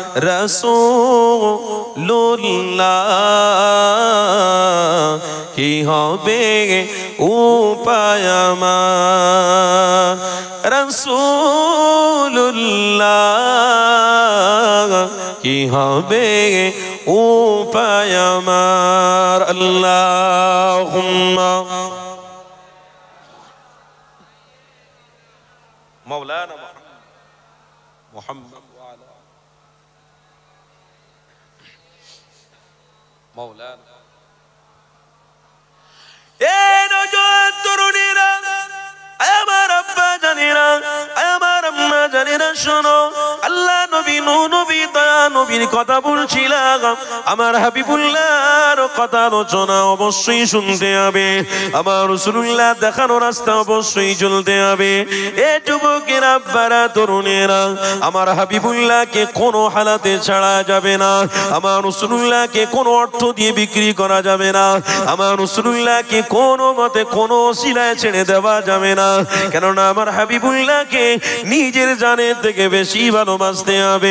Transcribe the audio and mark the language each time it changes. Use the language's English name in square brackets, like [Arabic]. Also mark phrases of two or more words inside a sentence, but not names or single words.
[Bangla] রাসূলুল্লাহ কি হবে উপায় আমার রাসূলুল্লাহ কি হবে উপায় আমার আল্লাহুম্মা [Arabic] مولانا محمد وعلى مولانا [Urdu] اے نوجوان [Bangla] তরুণীরা আমার আব্বা জানেরা আমার আম্মা জানেরা শোনো আল্লাহ নবী নবী দয়া নবীর কথা বলছিলাম আমার হাবিবুল্লাহর কথা আলোচনা অবশ্যই শুনতে হবে আমার রাসূলুল্লাহ দেখানো রাস্তা অবশ্যই চলতে হবে এ যুবকেরা আব্বারা তরুণেরা আমার হাবিবুল্লাহকে কোনো হালাতে ছাড়া যাবে না আমার রাসূলুল্লাহকে কোনো অর্থ দিয়ে বিক্রি করা যাবে না আমার রাসূলুল্লাহকে কোনো মতে কোনো ওসিলায় ছেড়ে দেওয়া যাবে না কেননা আমার হাবিবুল্লাহকে নিজের জানের থেকে বেশি ভালোবাসতে হবে।